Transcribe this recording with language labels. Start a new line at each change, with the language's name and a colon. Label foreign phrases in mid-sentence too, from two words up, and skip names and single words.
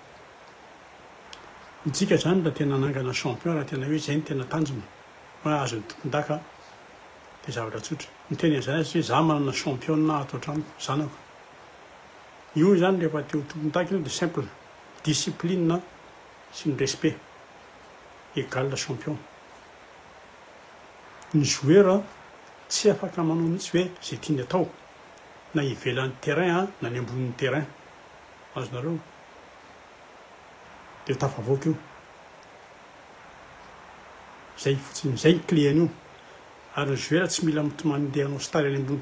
Malagasy: itsika zany raha tena nangana champion raha tena hoe izay no tena tanjona hoe azony tompon-daka dia zavatra tsotra miteny an'izany azy hoe za manana championnat ato an-trano zanako io zany rehefa teo tompon-daka io dia
French: simple discipline
Malagasy: sy ny respect
French: égal champion
Malagasy: ny joueur tsy afaka manao mihitsy hoe zay tiany atao na ivelan'ny terrain na ny ambonin'ny terrain azonareo dia tafavoaka io zay fotsiny zay cléan'io ary ny joueur tsy mila mandeha hanao star any ambony